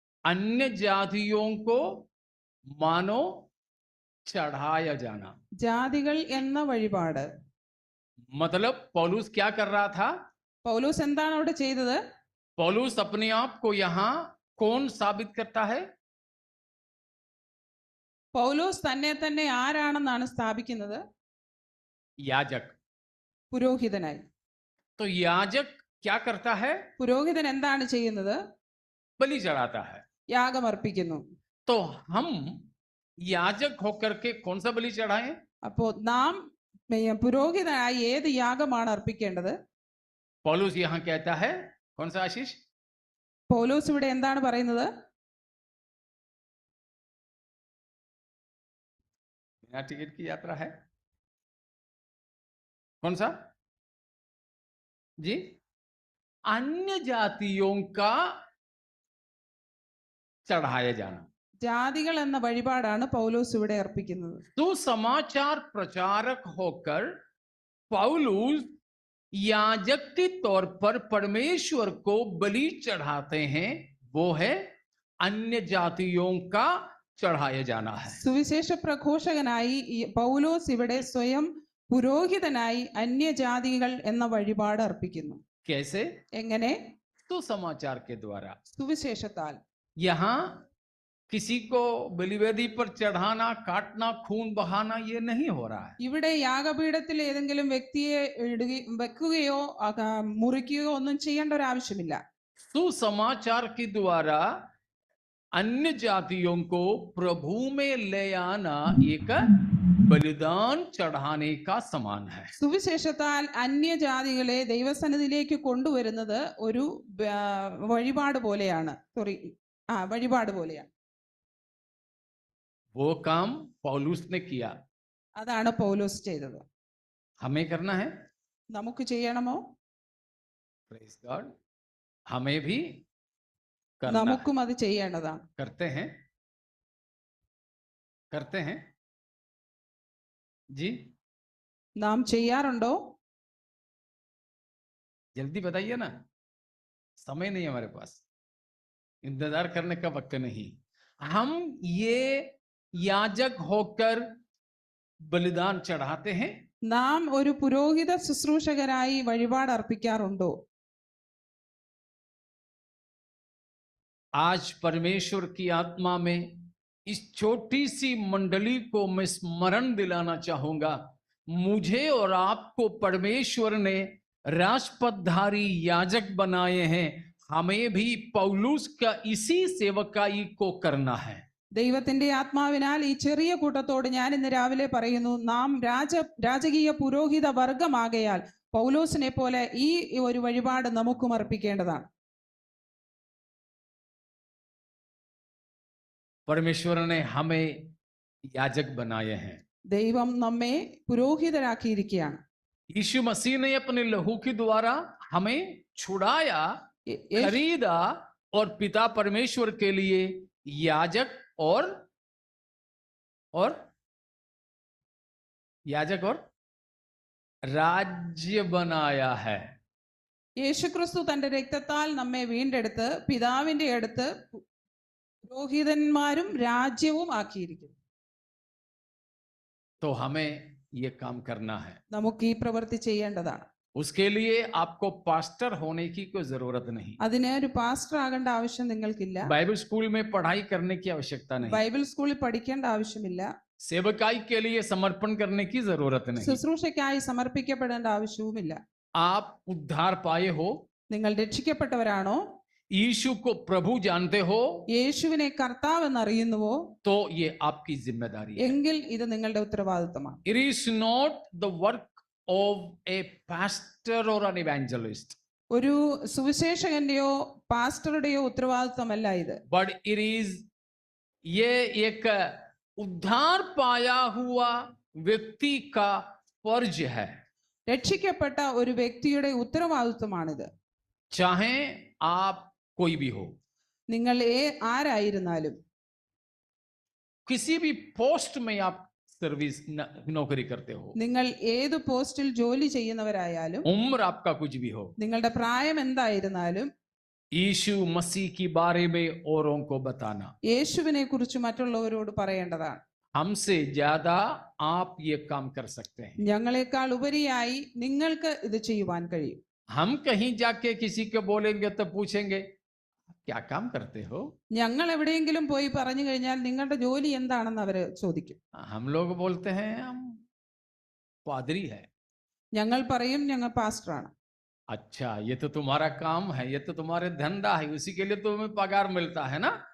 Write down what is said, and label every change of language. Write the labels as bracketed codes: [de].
[hi] अन्य जातियों को मानो चढ़ाया जाना. [ml] ജാതികൾ എന്ന വഴിപാട്. [hi] मतलब पौलुस क्या कर रहा था? [ml] പൗലോസ് എന്താണ് അവിടെ ചെയ്തത്? [hi] पौलुस अपने आप को यहां कौन साबित करता है? [ml] പൗലോസ് തന്നെ തന്നെ ആരാണെന്നാണ് സ്ഥാപിക്കുന്നത്? [hi] याजक. [ml] പുരോഹിതനായി. [hi] तो याजक क्या करता है? [ml] പുരോഹിതൻ എന്താണ് ചെയ്യുന്നത്? [hi] बलि चढ़ाता है. [ml] യാഗമർപ്പിക്കുന്നു. [hi] तो हम याजक होकर के कौन सा बलि चढ़ाएं? [ml] അപ്പോൾ നാം പുരോഹിതനായി ഏത് യാഗമാണ് അർപ്പിക്കേണ്ടത്? [hi] पौलुस यहां कहता है कौन सा आशीष? [ml] പൗലോസ് ഇവിടെ എന്താണ് പറയുന്നത്? [hi] बिना टिकट की यात्रा है. कौन सा जी? अन्य जातियों का चढ़ाया जाना. [ml] ജാതികൾ എന്ന വഴിപാടാണ് പൗലോസ് ഇവിടെ അർപ്പിക്കുന്നത്. [hi] सुसमाचार प्रचारक होकर पौलुस याजक के तौर पर परमेश्वर को बलि चढ़ाते हैं. वो है अन्य जातियों का चढ़ाया जाना है. [ml] സുവിശേഷ പ്രഘോഷകനായി പൗലോസ് ഇവിടെ സ്വയം പുരോഹിതനായി അന്യജാതികൾ എന്ന വഴിപാട് അർപ്പിക്കുന്നു. [hi] कैसे? [ml] എങ്ങനെ? [hi] सुसमाचार के द्वारा. [ml] സുവിശേഷത്താൽ. [hi] यहां किसी को बलिवेदी पर चढ़ाना, काटना, खून बहाना ये नहीं हो रहा है. [ml] ഇവിടെ യാഗപീഠത്തിൽ ഏതെങ്കിലും വ്യക്തിയെ വെക്കുകയോ മുറിക്കുകയോ ഒന്നും ചെയ്യേണ്ട ഒരു ആവശ്യമില്ല. [hi] सुसमाचार के द्वारा अन्य जातियों को प्रभु में ले आना एक बलिदान चढ़ाने का समान है। [ml] സുവിശേഷത്താൽ അന്യജാതികളെ ദൈവസന്നിധിയിലേക്ക് കൊണ്ടുവരുന്നത് ഒരു വഴിപാട് പോലെയാണ്. വഴിപാട് പോലെയാണ്. [hi] वो काम पौलुस ने किया, [ml] അതാണ് പൗലോസ് ചെയ്തത്. [hi] हमें करना है, [ml] നമുക്ക് ചെയ്യണമോ? [en] praise God, [hi] हमें भी करना [ml] നമുക്കും അത് ചെയ്യേണ്ടതാണ്. [hi] करते हैं, करते हैं जी, [ml] നാം ചെയ്യാറുണ്ടോ? [hi] जल्दी बताइए ना, समय नहीं है हमारे पास, इंतजार करने का वक्त नहीं। हम ये याजक होकर बलिदान चढ़ाते हैं, [ml] നാം ഒരു പുരോഹിത ശുശ്രൂഷകരായി വഴിപാട് അർപ്പിക്കാറുണ്ടോ? [hi] आज परमेश्वर की आत्मा में इस छोटी सी मंडली को मैं स्मरण दिलाना चाहूंगा, मुझे और आपको परमेश्वर ने राजपदधारी याजक बनाए हैं, हमें भी पौलुस का इसी सेवकाई को करना है। [ml] ദൈവത്തിന്റെ ആത്മാവിനാൽ ഈ ചെറിയ കൂട്ടത്തോട് ഞാൻ ഇന്ന് രാവിലെ പറയുന്നു, നാം രാജകീയ പുരോഹിത വർഗമാകയാൽ പൗലോസിനെ പോലെ ഈ ഒരു വഴിപാട് നമുക്കും അർപ്പിക്കേണ്ടതാണ്. [hi] परमेश्वर ने हमें याजक बनाए हैं, [ml] ദൈവം നമ്മെ പുരോഹിതരാക്കിയിരിക്കുകയാണ്. [hi] यीशु मसीह ने अपने लहू के द्वारा हमें छुड़ाया, खरीदा और पिता परमेश्वर के लिए याजक और याजक और राज्य बनाया है। [ml] യേശുക്രിസ്തു തന്റെ രക്തത്താൽ നമ്മെ വീണ്ടെടുത്ത് പിതാവിന്റെ അടുത്ത് പുരോഹിതന്മാരും രാജ്യവും ആക്കിയിരിക്കുന്നു. [hi] तो हमें ये काम करना है, [ml] നമുക്ക് ഈ പ്രവൃത്തി ചെയ്യേണ്ടതാണ്. [hi] उसके लिए आपको पास्टर होने की कोई जरूरत नहीं, [ml] അതിന് ഒരു പാസ്റ്റർ ആകേണ്ട ആവശ്യം നിങ്ങൾക്കില്ല. [hi] बाइबल स्कूल में पढ़ाई करने की आवश्यकता नहीं, [ml] ബൈബിൾ സ്കൂളിൽ പഠിക്കേണ്ട ആവശ്യമില്ല. [hi] सेवकाई के लिए समर्पण करने की जरूरत नहीं, [ml] ശുശ്രൂഷയ്ക്കായി സമർപ്പിക്കപ്പെടേണ്ട ആവശ്യവുമില്ല. [hi] आप उद्धार पाए हो, [ml] നിങ്ങൾ രക്ഷിക്കപ്പെട്ടവരാണോ? [hi] यीशु को प्रभु जानते हो, [ml] യേശുവിനെ കർത്താവ് എന്നറിയുന്നുവോ? [hi] तो ये आपकी जिम्मेदारी है। [ml] എങ്കിൽ ഇത് നിങ്ങളുടെ ഉത്തരവാദിത്തമാണ്. [en] It is not the work of a pastor or an evangelist, [ml] ഒരു സുവിശേഷകന്റെയോ പാസ്റ്ററുടെയോ ഉത്തരവാദിത്തമല്ല ഇത്. [en] but it is [hi] ये एक उद्धार पाया हुआ व्यक्ति का फर्ज है। [ml] രക്ഷിക്കപ്പെട്ട ഒരു വ്യക്തിയുടെ ഉത്തരവാദിത്തമാണിത്. [hi] चाहे आप कोई भी हो, [ml] നിങ്ങൾ ആരായിരുന്നാലും, [hi] किसी भी पोस्ट में आप सर्विस नौकरी करते हो, [ml] നിങ്ങൾ ഏത് പോസ്റ്റിൽ ജോലി ചെയ്യുന്നവരായാലും, [hi] उम्र आपका कुछ भी हो, [ml] നിങ്ങളുടെ പ്രായം എന്തായിരുന്നാലും, [hi] यीशु मसीह के बारे में औरों को बताना, [ml] യേശുവിനെ കുറിച്ച് മറ്റുള്ളവരോട് പറയേണ്ടതാണ്. [hi] हमसे ज्यादा आप ये काम कर सकते हैं। [ml] ഞങ്ങളെക്കാൾ ഉപരിയായി നിങ്ങൾക്ക് ഇത് ചെയ്യുവാൻ കഴിയും. [hi] हम कहीं जाके किसी को बोलेंगे तो पूछेंगे क्या काम करते हो, [ml] ഞങ്ങൾ എവിടെയെങ്കിലും പോയി പറഞ്ഞു കഴിഞ്ഞാൽ നിങ്ങളുടെ ജോലി എന്താണെന്ന് അവര് ചോദിക്കും. [hi] हम लोग बोलते हैं हम पादरी है, [ml] ഞങ്ങൾ പറയും ഞങ്ങൾ പാസ്റ്ററാണ്. [hi] अच्छा ये तो तुम्हारा काम है, ये तो तुम्हारे धंधा है, उसी के लिए तुम्हें पगार मिलता है ना,